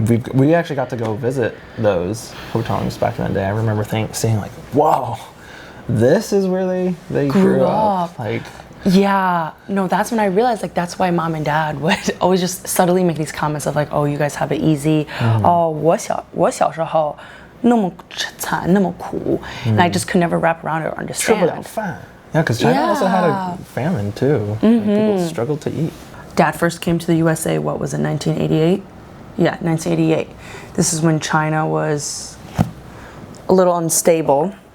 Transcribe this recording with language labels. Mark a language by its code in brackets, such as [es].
[en] We actually got to go visit those hutongs back in the day. I remember seeing like, whoa, this is where they grew up. Like, yeah, no, that's when I realized like that's why mom and dad would always just subtly make these comments of like, oh, you guys have it easy. [zh] Oh, 我小时候那么惨那么苦. [en] And I just could never wrap around it or understand. Yeah, because China also had a famine too. Like, people struggled to eat. Dad first came to the USA, what was it, 1988? Yeah, 1988. This is when China was a little unstable.